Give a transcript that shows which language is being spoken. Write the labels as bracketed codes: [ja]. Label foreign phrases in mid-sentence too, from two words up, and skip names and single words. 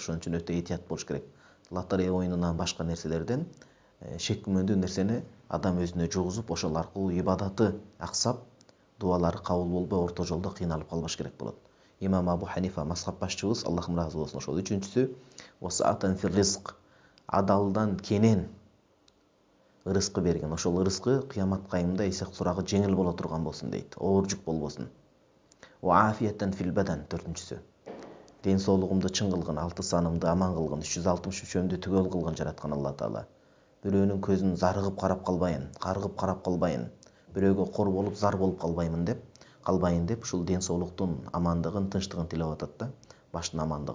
[ky] Ошон үчүн өтө этият болуш керек. Лотерея оюнунан башка нерселерден шек күмөндүү нерсени адам өзүнө жугузуп, ошол аркылуу ибадаты аксап, дуалары кабыл болбой, орто жолдо кыйналып калбаш керек болот. Имам Абу Ханифа мазхаб башчыбыз, Аллахым ыраазы болсун, ошол үчүнчүсү, [ar] وسعة في الرزق. [ky] Адалдан кенен рызкы берген. Ошол рызкы кыямат кайымда эсек сурагы жеңил боло турган болсун дейт. Оор жүк болбосун. [ar] وعافية في البدن. [ky] Төртүнчүсү, ден соолугумду чың кылгын, алты санымды аман кылгын, 363-өмдү түгөл кылгын жараткан Алла Таала. Бирөөнүн көзүн зарыгып карап калбайын, каргып карап калбайын, бирөөгө кор болуп, зар болуп калбайын деп, ушул ден соолуктун амандыгын, тынчтыгын тилеп атат да, баштын амандыгын.